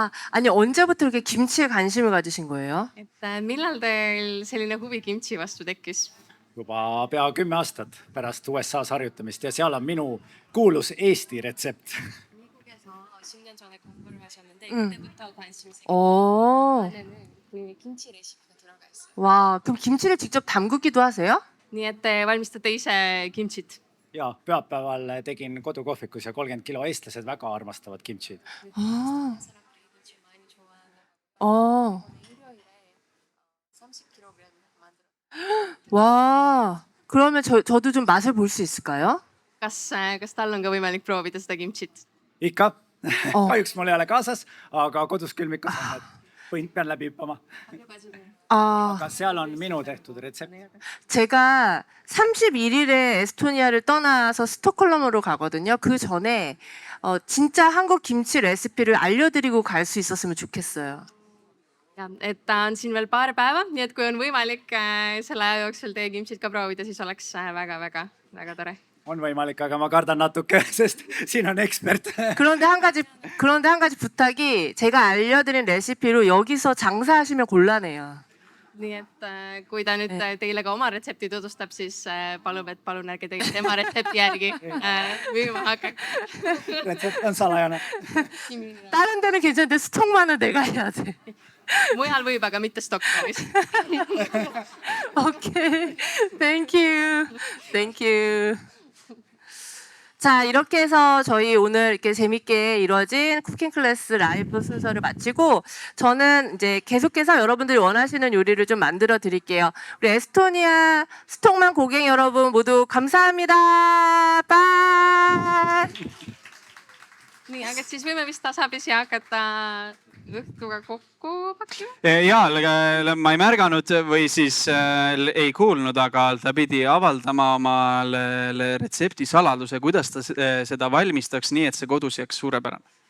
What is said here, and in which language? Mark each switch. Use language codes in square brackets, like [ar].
[ko] 아니 언제부터 이렇게 김치에 관심을 가지신 거예요? [et] Et millal teil selline huvi kimchi vastu tekkis? juba pea 10 aastat pärast USA-s harjutamist ja seal on minu kuulus Eesti retsept. [ko] 미국에서 10년 전에 공부를 하셨는데 그때부터 관심이 생겼어요. 안에는 그 김치 레시피가 들어가 있어요. 와, 그럼 김치를 직접 담그기도 하세요? [et] Nii et te valmistate ise kimchit. ja pühapäeval tegin kodukohvikus ja 30 kilo eestlased väga armastavad kimchid. [ko] 사람들이 김치 많이 좋아하는 일요일에 30kg 만들어. 와, 그러면 저도 좀 맛을 볼 수 있을까요? [et] Kas tal on ka võimalik proovida seda kimchit? ikka kahjuks mul ei ole kaasas, aga kodus külmikus on, et pean läbi hüppama. [ko] 가지고 [et] aga seal on minu tehtud retsept. [ko] 제가 31일에 에스토니아를 떠나서 스톡홀름으로 가거든요. 그 전에 진짜 한국 김치 레시피를 알려드리고 갈 수 있었으면 좋겠어요. [et] ja, et ta on siin veel paar päeva, nii et kui on võimalik selle aja jooksul teie kimchit ka proovida, siis oleks väga tore. On võimalik, aga ma kardan natuke, sest siin on ekspert. [ko] 그런데 한 가지 부탁이 제가 알려드린 레시피로 여기서 장사하시면 곤란해요. [et] nii et kui ta nüüd teile ka oma retsepti tutvustab, siis palun ärge teie tema retsepti järgi müüma hakake. Retsept on salajane. [ko] 다른 데는 괜찮은데 스톡만은 내가 해야 돼. [et] mujal võib, aga mitte Stockholmis. [ko] 오케이. [en] Thank you. Thank you. [ko] 자, 이렇게 해서 저희 오늘 이렇게 재밌게 이루어진 쿠킹 클래스 라이브 순서를 마치고 저는 이제 계속해서 여러분들이 원하시는 요리를 좀 만들어 드릴게요. 우리 에스토니아 스톡만 고객 여러분 모두 감사합니다. 빠이. [et] nii, aga siis võime vist tasapisi hakata õhtuga kokku pakkima. ja ma ei märganud või siis ei kuulnud, aga ta pidi avaldama oma retsepti saladuse, kuidas ta seda valmistaks nii, et see kodus jääks suurepärane.